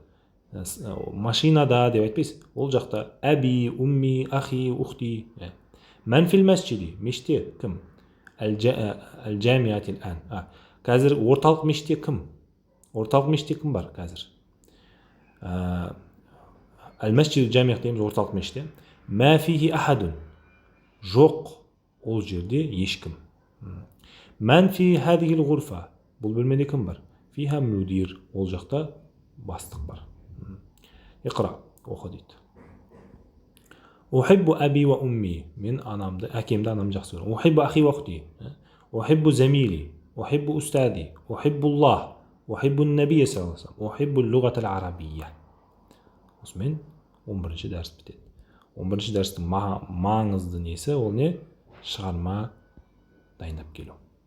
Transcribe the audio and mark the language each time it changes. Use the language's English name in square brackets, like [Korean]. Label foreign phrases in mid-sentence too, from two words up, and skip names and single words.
[Kazakh] Машинада деп айтпайсыз. Ол жақта [Arabic] أبي، أمي، أخي، أختي. من في المسجد. [Kazakh] Меште кім? [Arabic] الجامع الآن. [Kazakh] Қазір орталық меште кім? Орталық меште кім бар қазір? [Arabic] المسجد الجامع [Kazakh] дейміз орталық меште. [Arabic] ما فيه أحد. [Kazakh] Жоқ ол жерде ешкім. [Arabic] من في هذه الغرفة. [Kazakh] Бұл бөлмеде кім бар? [Arabic] فيها مدير. [Kazakh] Ол жақта бастық бар. Иқра. Оқы дейді. [Arabic] أحب أبي وأمي. [Kazakh] Мен анамды, әкемді анамды жақсы көрем. [Arabic] أحب أخي وأختي. أحب زميلي. أحب أستاذي. أحب الله. أحب النبي صلى الله عليه وسلم. أحب اللغة العربية. [Kazakh] Осымен 11-ші дәріс бітеді. 11-ші дәрістің маңызды несі ол не? Шығарма дайындап келу.